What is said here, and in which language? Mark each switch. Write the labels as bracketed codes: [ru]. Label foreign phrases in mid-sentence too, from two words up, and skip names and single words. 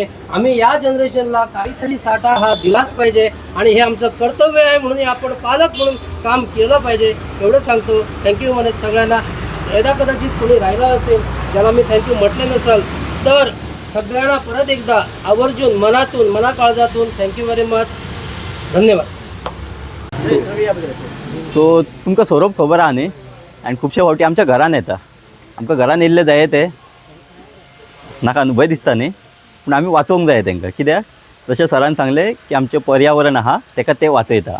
[mr] आम्ही या जनरेशनला काहीतरी साठा हा दिलाच पाहिजे आणि हे आमचं कर्तव्य आहे, म्हणून आपण पालक म्हणून काम केलं पाहिजे एवढं सांगतो. थँक्यू म्हणत सगळ्यांना. यदा कदाचित कोणी राहिला असेल ज्याला मी थँक्यू म्हटलं नसेल तर सगळ्यांना परत एकदा आवर्जून मनातून मनाकाळजातून [en] thank you very much. [mr] धन्यवाद. [kok] सो तुमकां सौरभ खबर आहा न्ही, आनी खुबशे फावटी आमच्या घरान येता आमकां घरान येयल्ले जाय ते नाका न्हू भंय दिसता न्ही, पूण आमी वाचोवंक जाय तांकां. कित्याक जशें सरान सांगलें की आमचें पर्यावरण आहा ताका ते वाचयता.